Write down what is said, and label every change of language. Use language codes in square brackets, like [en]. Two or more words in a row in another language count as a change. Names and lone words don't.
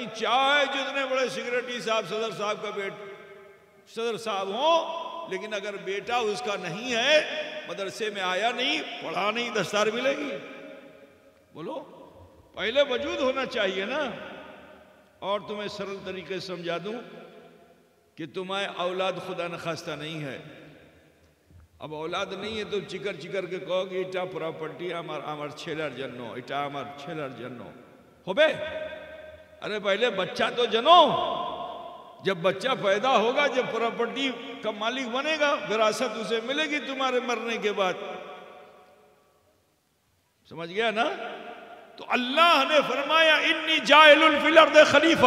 [ur] چاہے جتنے بڑے سیکریٹری صاحب، صدر صاحب کا صدر صاحب ہوں، لیکن اگر بیٹا اس کا نہیں ہے، مدرسے میں آیا نہیں، پڑھا نہیں، دستار ملے گی؟ بولو، پہلے وجود ہونا چاہیے نا۔ اور تمہیں سرل طریقے سے سمجھا دوں کہ تمہیں اولاد خدا نخواستہ نہیں ہے۔ اب اولاد نہیں ہے تو چکر چکر کے کہو کہ [bn] এটা প্রপার্টি আমার ছেলের জন্য, এটা আমার ছেলের জন্য হবে؟ [ur] ارے پہلے بچہ تو جنو، جب بچہ پیدا ہوگا، جب پراپرٹی کا مالک بنے گا، وراثت اسے ملے گی تمہارے مرنے کے بعد۔ سمجھ گیا نا؟ تو اللہ نے فرمایا [ar] انی جاعل فی الارض خلیفہ۔